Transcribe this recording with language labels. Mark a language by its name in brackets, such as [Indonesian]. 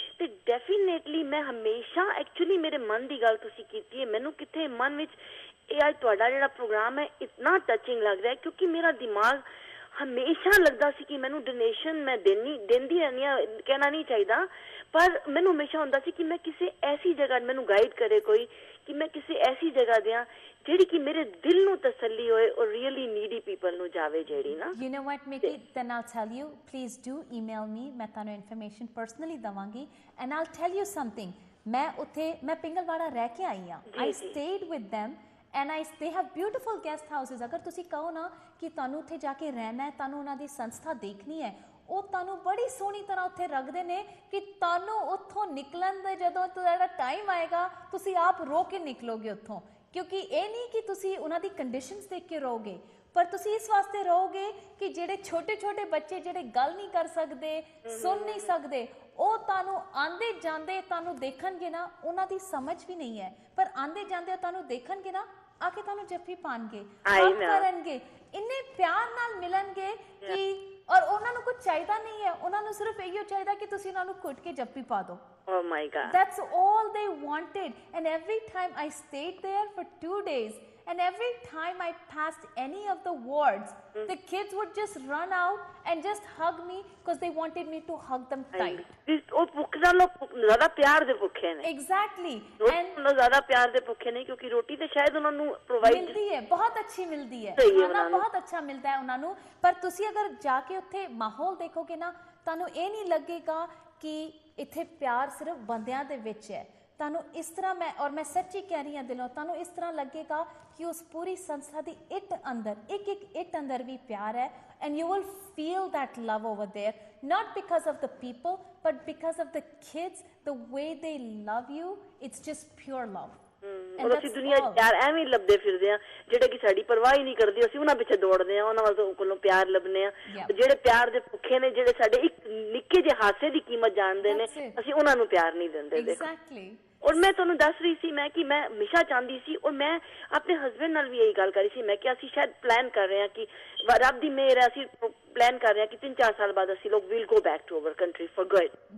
[Punjabi] ਤੇ ਡੈਫੀਨੇਟਲੀ ਮੈਂ ਹਮੇਸ਼ਾ ਐਕਚੁਅਲੀ ਮੇਰੇ ਮਨ ਦੀ ਗੱਲ ਤੁਸੀਂ ਕੀਤੀ ਹੈ, ਮੈਨੂੰ ਕਿੱਥੇ ਮਨ ਵਿੱਚ ਇਹ ਅੱਜ ਤੁਹਾਡਾ ਜਿਹੜਾ ਪ੍ਰੋਗਰਾਮ ਹੈ ਇਤਨਾ ਟੱਚਿੰਗ ਲੱਗ ਰਿਹਾ, ਕਿਉਂਕਿ ਮੇਰਾ ਦਿਮਾਗ ਹਮੇਸ਼ਾ ਲੱਗਦਾ ਸੀ ਕਿ ਮੈਨੂੰ ਡੋਨੇਸ਼ਨ ਮੈਂ ਦਿੰਦੀ ਰਹਿੰਦੀ ਹਾਂ, ਕਹਿਣਾ ਨਹੀਂ ਚਾਹੀਦਾ, ਪਰ ਮੈਨੂੰ ਹਮੇਸ਼ਾ ਹੁੰਦਾ ਸੀ ਕਿ ਮੈਂ ਕਿਸੇ ਐਸੀ ਜਗ੍ਹਾ ਮੈਨੂੰ ਗਾਈਡ ਕਰੇ ਕੋਈ, ਕਿ ਮੈਂ ਕਿਸੇ ਐਸੀ ਜਗ੍ਹਾ ਦਿਆਂ ਜਿਹੜੀ ਕਿ ਮੇਰੇ ਦਿਲ ਨੂੰ ਤਸੱਲੀ ਹੋਏ ਔਰ [English] really needy people [Punjabi] ਨੂੰ ਜਾਵੇ ਜਿਹੜੀ ਨਾ. [English] you know what Mickey, then I'll tell you, please do email me, [Punjabi] ਮੈਂ ਤੁਹਾਨੂੰ ਇਨਫੋਰਮੇਸ਼ਨ ਪਰਸਨਲੀ ਦਵਾਂਗੀ. [English] and I'll tell you something, [Punjabi] ਮੈਂ ਪਿੰਗਲਵਾੜਾ ਰਹਿ ਕੇ ਆਈ ਹਾਂ. [English] I stayed with them and they have beautiful guest houses. [Punjabi] ਅਗਰ ਤੁਸੀਂ ਕਹੋ ਨਾ ਕਿ ਤੁਹਾਨੂੰ ਉੱਥੇ ਜਾ ਕੇ ਰਹਿਣਾ ਹੈ, ਤੁਹਾਨੂੰ ਉਹਨਾਂ ਦੀ ਸੰਸਥਾ ਦੇਖਣੀ ਹੈ, ਉਹ ਤੁਹਾਨੂੰ ਬੜੀ ਸੋਹਣੀ ਤਰ੍ਹਾਂ ਉੱਥੇ ਰੱਖਦੇ ਨੇ ਕਿ ਤੁਹਾਨੂੰ ਉੱਥੋਂ ਨਿਕਲਣ ਦਾ ਜਦੋਂ ਤੁਹਾਡਾ ਟਾਈਮ ਆਏਗਾ ਤੁਸੀਂ ਆਪ ਰੋ ਕੇ ਨਿਕਲੋਗੇ ਉੱਥੋਂ. ਕਿਉਂਕਿ ਇਹ ਨਹੀਂ ਕਿ ਤੁਸੀਂ ਉਹਨਾਂ ਦੀ ਕੰਡੀਸ਼ਨਸ ਦੇਖ ਕੇ ਰਹੋਗੇ, ਪਰ ਤੁਸੀਂ ਇਸ ਵਾਸਤੇ ਰਹੋਗੇ ਕਿ ਜਿਹੜੇ ਛੋਟੇ ਬੱਚੇ ਜਿਹੜੇ ਗੱਲ ਨਹੀਂ ਕਰ ਸਕਦੇ, ਸੁਣ ਨਹੀਂ ਸਕਦੇ, ਉਹ ਤੁਹਾਨੂੰ ਆਂਦੇ ਜਾਂਦੇ ਤੁਹਾਨੂੰ ਦੇਖਣਗੇ ਨਾ, ਉਹਨਾਂ ਦੀ ਸਮਝ ਵੀ ਨਹੀਂ ਹੈ, ਪਰ ਆਂਦੇ ਜਾਂਦੇ ਤੁਹਾਨੂੰ ਦੇਖਣਗੇ ਨਾ, ਆ ਕੇ ਤੁਹਾਨੂੰ ਜੱਫੀ ਪਾਣਗੇ, ਹੱਥ ਕਰਨਗੇ, ਇੰਨੇ ਪਿਆਰ ਨਾਲ ਮਿਲਣਗੇ ਕਿ, ਔਰ ਉਹਨਾਂ ਨੂੰ ਕੁਝ ਚਾਹੀਦਾ ਨਹੀਂ ਹੈ, ਉਹਨਾਂ ਨੂੰ ਸਿਰਫ ਇਹੋ ਚਾਹੀਦਾ ਕਿ ਤੁਸੀਂ ਉਹਨਾਂ ਨੂੰ ਘੁੱਟ ਕੇ ਜੱਫੀ ਪਾ ਦਿਓ. [English] Oh my God. That's all they wanted. And every time I stayed there for 2 days and every time I passed any of the wards, the kids would just run out and just hug me because they wanted me to hug them tight. [Punjabi] ਉਹ ਭੁੱਖ ਨਾਲ ਜ਼ਿਆਦਾ ਪਿਆਰ ਦੇ ਭੁੱਖੇ ਨੇ। [English] Exactly. [Punjabi] And ਜ਼ਿਆਦਾ ਪਿਆਰ ਦੇ ਭੁੱਖੇ ਨੇ ਕਿਉਂਕਿ ਰੋਟੀ ਤੇ ਸ਼ਾਇਦ ਉਹਨਾਂ ਨੂੰ ਪ੍ਰੋਵਾਈਡ ਮਿਲਦੀ ਹੈ, ਬਹੁਤ ਅੱਛੀ ਮਿਲਦੀ ਹੈ, ਖਾਣਾ ਬਹੁਤ ਅੱਛਾ ਮਿਲਦਾ ਹੈ ਉਹਨਾਂ ਨੂੰ, ਪਰ ਤੁਸੀਂ ਅਗਰ ਜਾ ਕੇ ਉੱਥੇ ਮਾਹੌਲ ਦੇਖੋਗੇ ਨਾ, ਤੁਹਾਨੂੰ ਇਹ ਨਹੀਂ ਲੱਗੇਗਾ ਕਿ ਇੱਥੇ ਪਿਆਰ ਸਿਰਫ ਬੰਦਿਆਂ ਦੇ ਵਿੱਚ ਹੈ। ਤੁਹਾਨੂੰ ਇਸ ਤਰ੍ਹਾਂ ਮੈਂ ਸੱਚੀ ਕਹਿ ਰਹੀ ਹਾਂ ਦਿਲੋਂ, ਤੁਹਾਨੂੰ ਇਸ ਤਰ੍ਹਾਂ ਲੱਗੇਗਾ ਕਿ ਉਸ ਪੂਰੀ ਸੰਸਥਾ ਦੀ ਇੱਟ ਅੰਦਰ, ਇੱਕ ਇੱਟ ਅੰਦਰ ਵੀ ਪਿਆਰ ਹੈ। [English] And you will feel that love over there, not because of the people, but because of the kids, the way they love you. It's just pure love. [Punjabi] ਔਰ ਅਸੀਂ ਦੁਨੀਆ 'ਚ ਪਿਆਰ ਐਵੇਂ ਲੱਭਦੇ ਫਿਰਦੇ ਆ, ਜਿਹੜੇ ਕਿ ਸਾਡੀ ਪਰਵਾਹ ਹੀ ਨਹੀਂ ਕਰਦੇ, ਅਸੀਂ ਉਹਨਾਂ ਪਿੱਛੇ ਦੌੜਦੇ ਆ, ਉਹਨਾਂ ਕੋਲੋਂ ਪਿਆਰ ਲੱਭਨੇ ਆ। ਜਿਹੜੇ ਪਿਆਰ ਦੇ ਭੁੱਖੇ ਨੇ, ਜਿਹੜੇ ਸਾਡੇ ਇੱਕ ਨਿੱਕੇ ਜਿਹੇ ਹਾਸੇ ਦੀ ਕੀਮਤ ਜਾਣਦੇ ਨੇ, ਅਸੀਂ ਉਹਨਾਂ ਨੂੰ ਪਿਆਰ ਨਹੀਂ ਦਿੰਦੇ। [English] Exactly. [Punjabi] ਔਰ ਮੈਂ ਤੁਹਾਨੂੰ ਦੱਸ ਰਹੀ ਸੀ ਮੈਂ ਕਿ ਮੈਂ ਹਮੇਸ਼ਾ ਚਾਹੁੰਦੀ ਸੀ, ਔਰ ਮੈਂ ਆਪਣੇ ਹਸਬੈਂਡ ਨਾਲ ਵੀ ਇਹੀ ਗੱਲ ਕਰੀ ਸੀ, ਮੈਂ ਕਿ ਅਸੀਂ ਸ਼ਾਇਦ ਪਲਾਨ ਕਰ ਰਹੇ ਹਾਂ ਕਿ ਰੱਬ ਦੀ ਮਿਹਰ ਹੈ, ਅਸੀਂ ਪਲਾਨ ਕਰ ਰਹੇ ਹਾਂ ਕਿ 3-4 ਸਾਲ ਬਾਅਦ ਅਸੀਂ ਲੋਕ [English] Will go back to our country for good.